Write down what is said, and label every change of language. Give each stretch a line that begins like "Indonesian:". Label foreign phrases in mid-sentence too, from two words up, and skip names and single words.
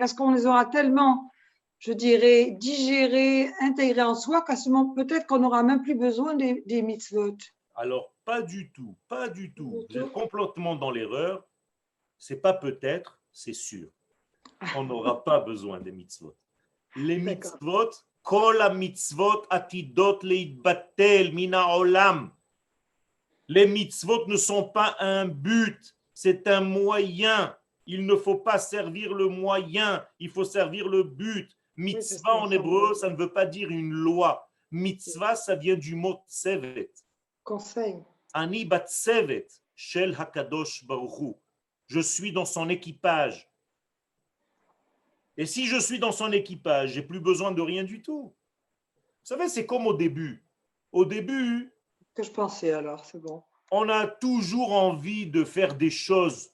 French: Est-ce qu'on les aura tellement, je dirais, digérés, intégrés en soi qu'à ce moment, peut-être qu'on n'aura même plus besoin des mitzvot? Alors, pas du tout, pas du tout. Vous êtes complètement dans l'erreur. C'est pas peut-être, c'est sûr. On n'aura pas besoin des mitzvot. Les mitzvot,
Hebrew: כל המצוות עתידות ליבטל מן העולם.
French: Les mitzvot ne sont pas un but, c'est un moyen. Il ne faut pas servir le moyen, il faut servir le but. Mitzvah en hébreu, ça ne veut pas dire une loi. Mitzvah, ça vient du mot tsevet. Conseil.
Hebrew: אני בת צוות של הקדוש ברוך הוא.
French: Je suis dans son équipage. Et si je suis dans son équipage, j'ai plus besoin de rien du tout. Vous savez, c'est comme au début. Au début, Que je pensais alors, c'est bon. On a toujours envie de faire des choses.